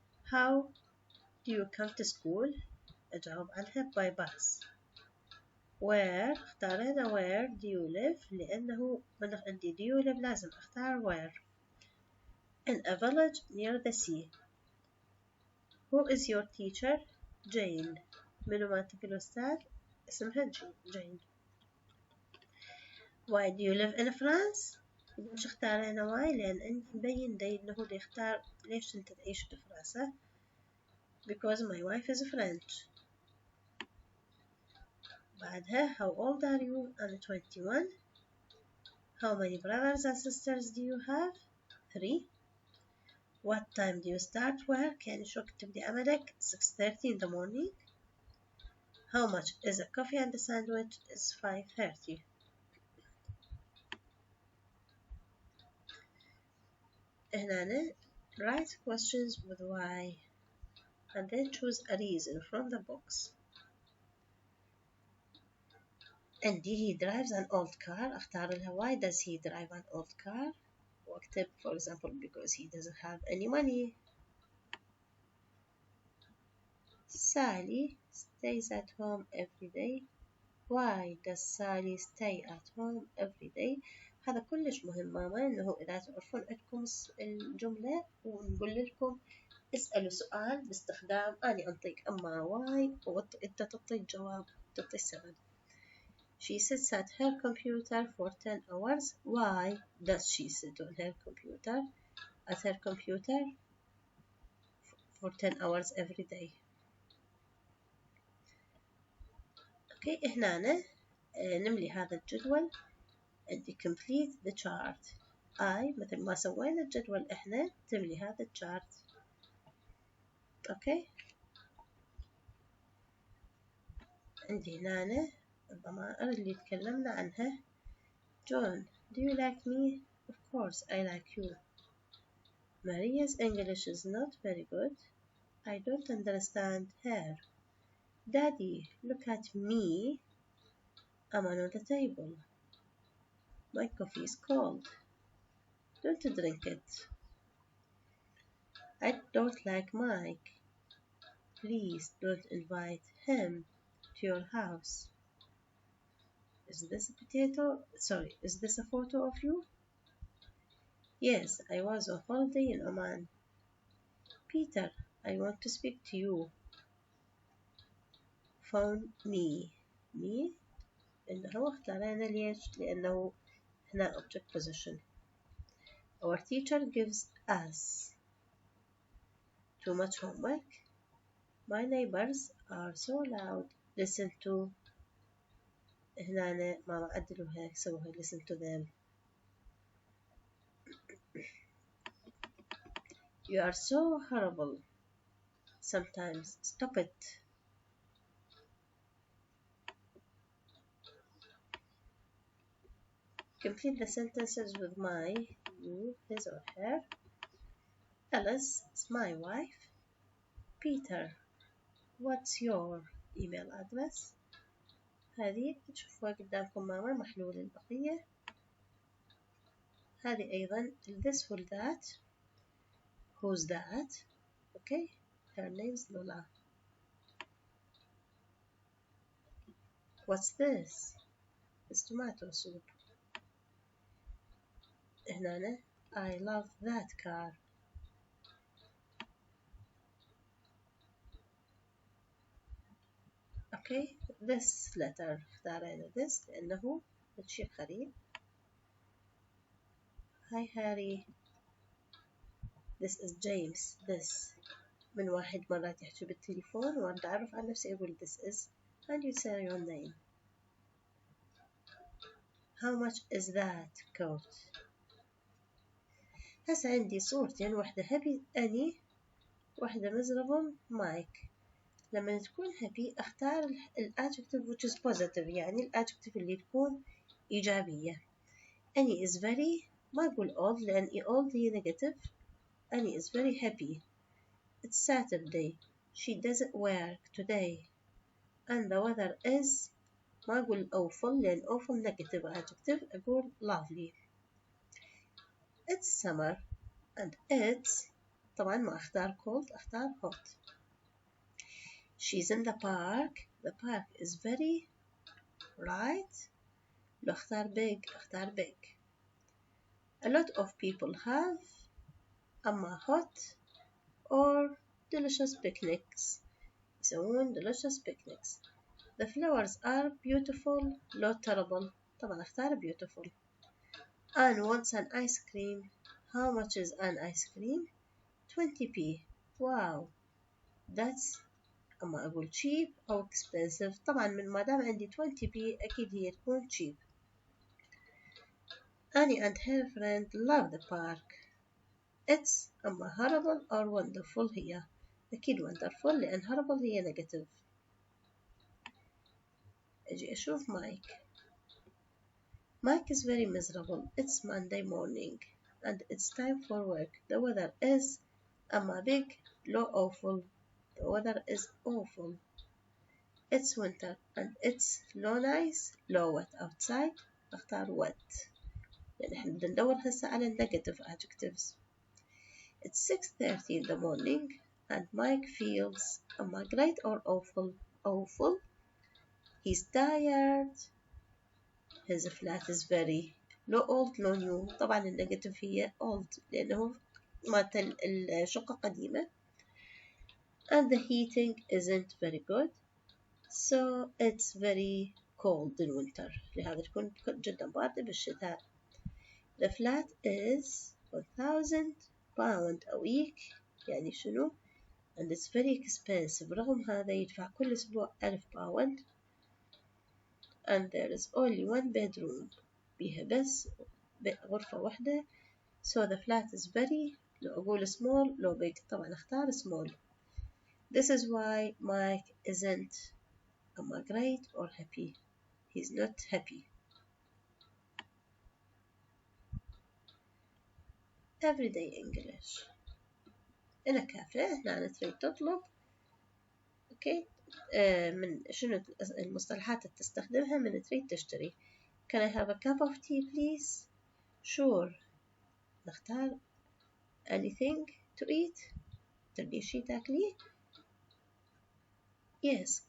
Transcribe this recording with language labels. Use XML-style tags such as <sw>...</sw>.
<en>how do you come to school?</en> <ar>أجاوب عنها</ar> <en>by bus. where</en> <ar>اختار هنا</ar> <en>where do you live</en> <ar>لأنه من عندي</ar> <en>do you live</en> <ar>لازم أختار</ar> <en>where. In a village near the sea. Who is your teacher? Jane.</en> <ar>منو مالتك الأستاذ؟ اسمها Jane.</ar> <en>Why do you live in France?</en> <ar>ليش اختار هنا why؟ لأن عندي مبين دي إنه اللي يختار ليش أنت تعيش بفرنسا.</ar> <en>Because my wife is French. بعدها how old are you? I'm 21. How many brothers and sisters do you have? 3. What time do you start work?</en> <ar>يعني شو وقت تبدي عملك؟</ar> <en>6:30 in the morning. How much is a coffee and a sandwich? It's 5:30. هنا write questions with why and then choose a reason from the box. And he drives an old car.</en> <ar>اختار لها</ar> <en>why does he drive an old car</en> <ar>واكتب</ar> <en>for example because he doesn't have any money. Sally stays at home every day. Why does Sally stay at home every day?</en> <ar>هذا كلش مهم ماما إنه إذا تعرفون عندكم الجملة ونقول لكم اسألوا سؤال باستخدام أنا أنطيك أما واي وأنت تعطي الجواب تعطي السبب.</ar> <en>She sits at her computer for 10 hours. Why does she sit on her computer at her computer for 10 hours every day?</en> <ar>اوكي هنا نملي هذا الجدول عندي</ar> <en>complete the chart.</en> <ar>مثل ما سوينا الجدول احنا تملي هذا الشارت. اوكي عندي هنا الضمائر اللي تكلمنا عنها.</ar> <en>John, do you like me? Of course I like you. Maria's English is not very good. I don't understand her. Daddy, look at me. I'm on the table. My coffee is cold. Don't drink it. I don't like Mike. Please don't invite him to your house. Is this a potato? Sorry, is this a photo of you? Yes, I was on holiday in Oman. Peter, I want to speak to you. Phone me.</en> <ar>Me إنه اختارنا ليش؟ لأنه هنا</ar> <en>object position. Our teacher gives us too much homework. My neighbors are so loud. Listen to</en> <ar>هنا ماما عدلوها سووها</ar> <en>listen to them. You are so horrible. Sometimes stop it. Complete the sentences with my, you, his or her. Alice is my wife. Peter, what's your email address?</en> <ar>هذه تشوفوها قدامكم ماما محلول البقية. هذه أيضا</ar> <en>this or that. Who's that? Okay, her name's Lola. What's this? It's tomato soup. هنا I love that car. Okay, this letter اختارينا this</en> <ar>لأنه شيء قريب.</ar> <en>Hi Harry. This is James.</en> <ar>This من واحد مرات يحكي بالتليفون وأنا أعرف عن نفسي أقول</ar> <en>this is and you say your name. How much is that coat?</en> <ar>هسه عندي صورتين واحدة happy أني واحدة miserable مايك. لما تكون happy أختار الadjective</ar> <en>which is positive</en> <ar>يعني الadjective اللي تكون إيجابية. أني is very ما أقول old لأن old هي negative. أني</ar> <en>is very happy. It's Saturday. She doesn't work today. And the weather is</en> <ar>ما أقول</ar> <en>awful</en> <ar>لأن</ar> <en>awful negative adjective أقول lovely. It's summer and it's</en> <ar>طبعا ما أختار</ar> <en>cold أختار hot. She's in the park. The park is very right؟ لو اختار big اختار big. A lot of people have</en> <ar>أما</ar> <en>hot or delicious picnics. يسوون delicious picnics. The flowers are beautiful لو terrible.</en> <ar>طبعا اختار beautiful.</ar> <en>Anne wants an ice cream. How much is an ice cream? 20p. Wow, that's</en> <ar>أما أقول</ar> <en>cheap أو expensive.</en> <ar>طبعا من ما دام عندي 20p أكيد هي تكون cheap.</ar> <en>Annie and her friend love the park. It's أما horrible or wonderful</en> <ar>هي أكيد</ar> <en>wonderful لأن horrible هي negative.</en> <ar>أجي أشوف Mike.</ar> <en>Mike is very miserable. It's Monday morning and it's time for work. The weather is</en> <ar>أما</ar> <en>big low awful. The weather is awful. It's winter and it's low nice low wet outside.</en> <ar>أختار wet لأن إحنا بدنا ندور هسه على</ar> <en>negative adjectives. It's 6:30 in the morning and Mike feels</en> <ar>أما</ar> <en>great or awful. Awful. He's tired. His flat is very low old low new.</en> <ar>طبعا النيجاتيف هي old لأنه مالت الشقة قديمة.</ar> <en>And the heating isn't very good. So it's very cold in winter.</en> <ar>لهذا تكون جدا باردة بالشتاء.</ar> <en>The flat is 1,000 pound a week.</en> <ar>يعني شنو؟</ar> <en>And it's very expensive.</en> <ar>رغم هذا يدفع كل أسبوع 1000 باوند.</ar> <en>And there is only one bedroom.</en> <ar>بيها بس غرفة واحدة.</ar> <en>So the flat is very</en> <ar>لو أقول</ar> <en>small لو big</en> <ar>طبعا أختار</ar> <en>small. This is why Mike isn't great or happy. He's not happy. Everyday English. in a cafe</en> <ar>هنا تريد تطلب اوكي من شنو المصطلحات اللي تستخدمها من تريد تشتري.</ar> <en>Can I have a cup of tea please? Sure.</en> <ar>نختار</ar> <en>anything to eat.</en> <ar>تبي شي تاكليه؟ Yes.</ar>